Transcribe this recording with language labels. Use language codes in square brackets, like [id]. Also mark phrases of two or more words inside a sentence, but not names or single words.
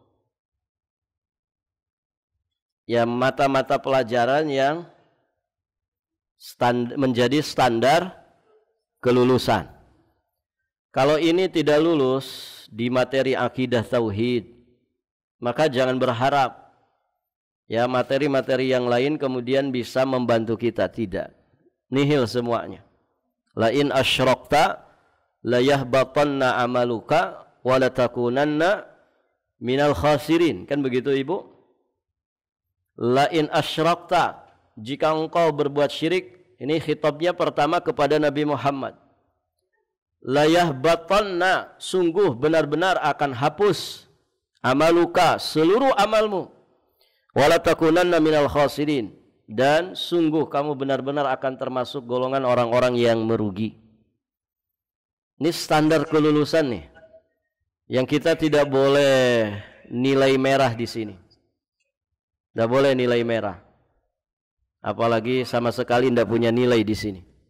[id] Ya, mata-mata pelajaran yang menjadi standar kelulusan. Kalau ini tidak lulus di materi akidah tauhid, maka jangan berharap ya materi-materi yang lain kemudian bisa membantu kita. Tidak, nihil semuanya. [ar] لئن أشركت ليحبطن عملك ولا تكونن من الخاسرين. [id] Kan begitu, Ibu? [ar] لئن أشركت, [id] jika engkau berbuat syirik, ini khitabnya pertama kepada Nabi Muhammad. [ar] ليحبطن, [id] sungguh benar-benar akan hapus amaluka, seluruh amalmu. [ar] ولا تكونن من الخاسرين, [id] dan sungguh kamu benar-benar akan termasuk golongan orang-orang yang merugi. Ini standar kelulusan nih, yang kita tidak boleh nilai merah di sini. Tidak boleh nilai merah, apalagi sama sekali tidak punya nilai di sini.